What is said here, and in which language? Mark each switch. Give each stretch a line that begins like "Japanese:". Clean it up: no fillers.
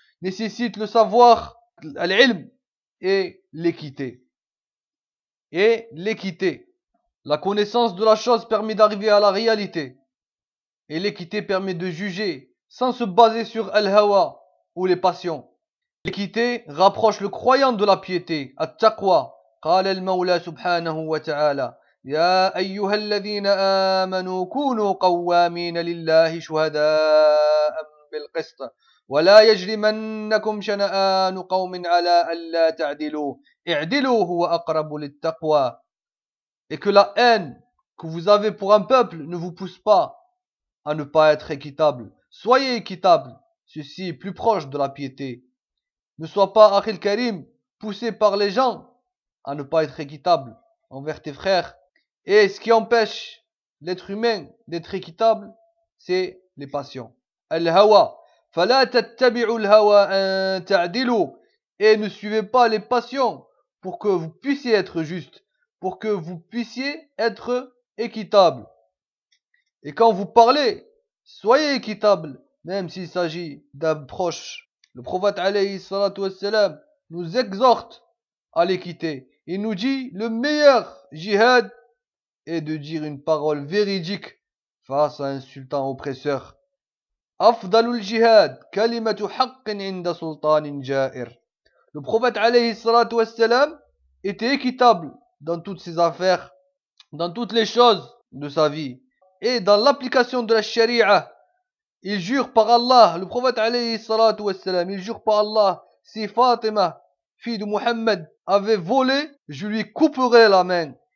French: Nécessite le savoir, l'ilm, et l'équité. Et l'équité. La connaissance de la chose permet d'arriver à la réalité. Et l'équité permet de juger sans se baser sur Al-Hawa ou les passions. L'équité rapproche le croyant de la piété, At-Taqwa.
Arabic: قال المولى سبحانه وتعالى: يا أيها الذين آمنوا كونوا قوامين لله شهداء بالقسط ولا يجرمنكم شنآن قوم على ألا تعدلوا اعدلوا هو أقرب للتقوى.
French: Et que la haine que vous avez pour un peuple ne vous pousse pas à ne pas être équitable. Soyez équitable, ceci est plus proche de la piété. Ne sois pas,
Arabic: Akhil Karim,
French: poussé par les gens à ne pas être équitable envers tes frères. Et ce qui empêche l'être humain d'être équitable, c'est les passions.
Arabic: Al-Hawa. فَلَا تَتَّبِعُوا الْهَوَا أَن تَعْدِلُوا.
French: Et ne suivez pas les passions pour que vous puissiez être juste, pour que vous puissiez être équitable. Et quand vous parlez, soyez équitable, même s'il s'agit d'un proche. Le prophète
Arabic: alayhi salatu wassalam
French: nous exhorte à l'équité. Il nous dit le meilleur jihad est de dire une parole véridique face à un sultan oppresseur.
Arabic: أفضل الجهاد كلمة حق عند سلطان جائر.
French: Le prophète
Arabic: alayhi salatu wassalam
French: était équitable dans toutes ses affaires, dans toutes les choses de sa vie. Et dans l'application de la sharia, il jure par Allah, le prophète
Arabic: alayhi salatu wassalam,
French: il jure par Allah, si Fatima, fille de Muhammad, avait volé, je lui couperais la main.